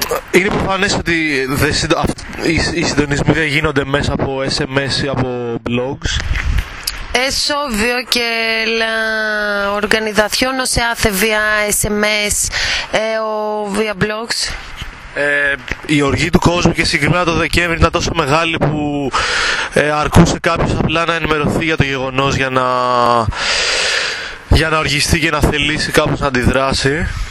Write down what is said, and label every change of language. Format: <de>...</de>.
<el>Είναι προφανές ότι οι συντονισμοί δεν γίνονται μέσα από SMS ή από blogs.</el> <es>Es obvio que la organización no se hace via SMS o via blogs.</es> <el>Η οργή του κόσμου και συγκεκριμένα το Δεκέμβρη ήταν τόσο μεγάλη που αρκούσε κάποιος απλά να ενημερωθεί για το γεγονός για να οργιστεί και να θελήσει κάποιος να αντιδράσει.</el>